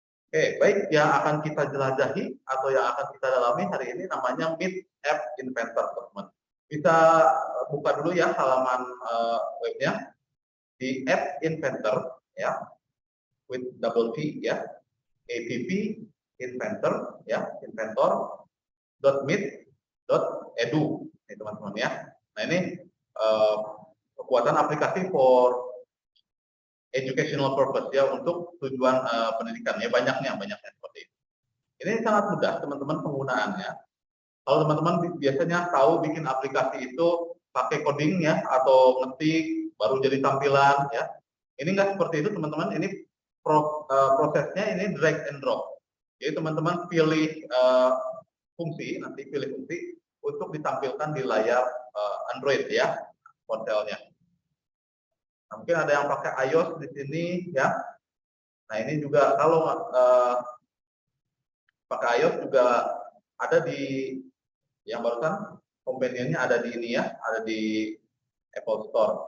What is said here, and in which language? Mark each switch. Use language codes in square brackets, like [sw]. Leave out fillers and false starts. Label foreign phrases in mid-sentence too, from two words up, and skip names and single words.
[id] Oke, baik, yang akan kita jelajahi atau yang akan kita dalami hari ini namanya Meet App Inventor, teman-teman. Kita buka dulu ya halaman webnya di App Inventor ya, [en] with double T [id] ya, app inventor ya, inventor.meet.edu, ini teman-teman ya. Nah ini kekuatan aplikasi [en] for educational purpose [id] ya, untuk tujuan pendidikan ya, banyaknya seperti itu. Ini sangat mudah teman-teman penggunaannya. Kalau teman-teman biasanya tahu bikin aplikasi itu pakai coding ya, atau ngetik baru jadi tampilan ya. Ini enggak seperti itu teman-teman. Ini prosesnya ini [en] drag and drop. [id] Jadi teman-teman pilih fungsi, nanti pilih fungsi untuk ditampilkan di layar Android ya, ponselnya. Nah, mungkin ada yang pakai iOS di sini ya. Nah ini juga kalau pakai iOS juga ada di yang barusan companionnya ada di ini ya, ada di Apple Store.